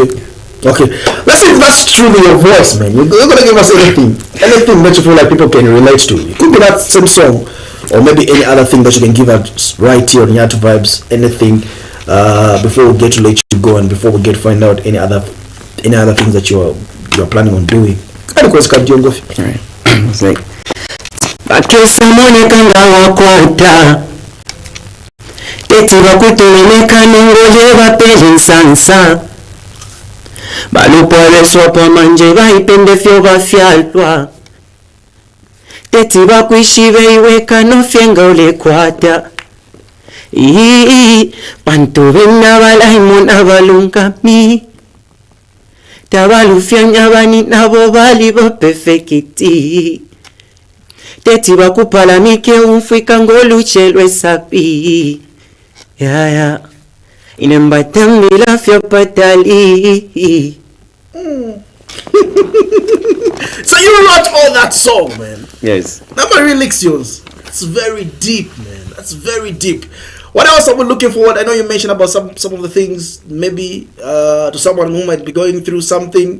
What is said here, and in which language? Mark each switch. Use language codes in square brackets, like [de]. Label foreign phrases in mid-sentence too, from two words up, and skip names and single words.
[en] Let's see if that's truly your voice, man. You're gonna give us anything that you feel like people can relate to. It could be that same song, or maybe any other thing that you can give us right here on Yatu Vibes. Anything before we get to let you go, and before we get to find out any other things that you're planning on doing. Alright. [bem] It's like akesa moneka ngawa kwata teti bakutolemeka nongole bapele sansa balupole sopa manje baipende fyo bafyalwa teti bakwishibe iweka nofyenga ole kwata bantu benna balaimuna balungami tabalufyanya bani nabo bali bapefekiti teti bakupalamike umfika ngoluchelwe sapi ya inembatambila fya patali. [en] So you wrote all that song, man? Yes. Number lyrics yours. That's very deep, man. That's very deep. What else are we looking forward? I know you mentioned about some of the things, maybe to someone who might be going through something.